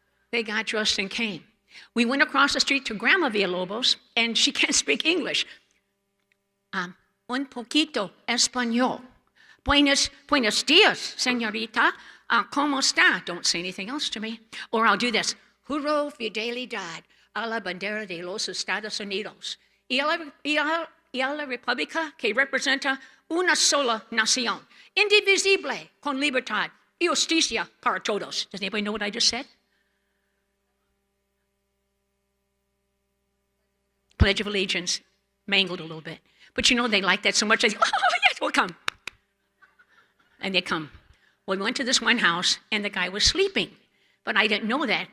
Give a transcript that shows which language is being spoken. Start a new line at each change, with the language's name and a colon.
English: They got dressed and came. We went across the street to Grandma Villalobos, and she can't speak English.
Spanish: Un poquito español. Buenos dias, señorita. ¿Cómo está?
English: Don't say anything else to me. Or I'll do this.
Spanish: Juro fidelidad a la bandera de los Estados Unidos y a la república que representa una sola nación, indivisible, con libertad y justicia para todos.
English: Does anybody know what I just said? Pledge of Allegiance, mangled a little bit. But you know, they like that so much. They say, oh, yes, we'll come. And they come. Well, we went to this one house, and the guy was sleeping. But I didn't know that.